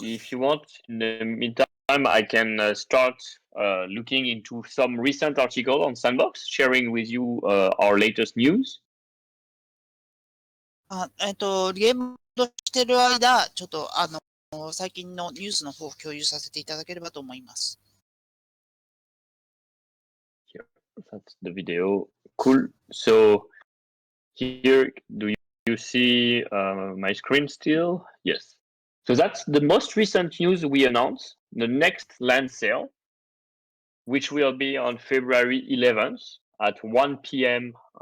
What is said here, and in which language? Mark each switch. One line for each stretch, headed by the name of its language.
English: If you want, in the meantime, I can start looking into some recent article on Sandbox, sharing with you our latest news.
Japanese: ゲームをしてる間、ちょっと最近のニュースの方を共有させていただければと思います。
English: Here, that's the video. Cool. So here, do you see my screen still? Yes. So that's the most recent news we announced. The next land sale, which will be on February 11th at 1 p.m.